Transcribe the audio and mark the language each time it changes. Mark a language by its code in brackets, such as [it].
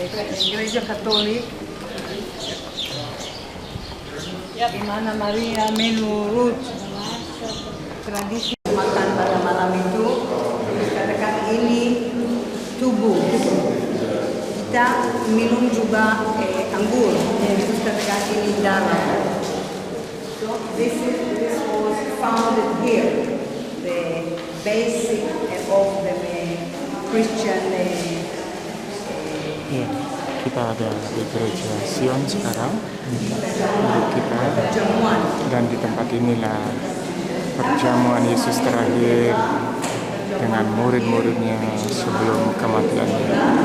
[id] Gereja Katolik, di mana Maria menurut tradisi makan pada malam itu, dikatakan ini tubuh. Kita minum juga anggur, Yesus katakan ini darah. [en] So this was founded here, the basic of the Christian. [id] Ya, kita ada di gereja Sion sekarang, grup kita, dan di tempat inilah perjamuan Yesus terakhir dengan murid-muridnya sebelum kematiannya.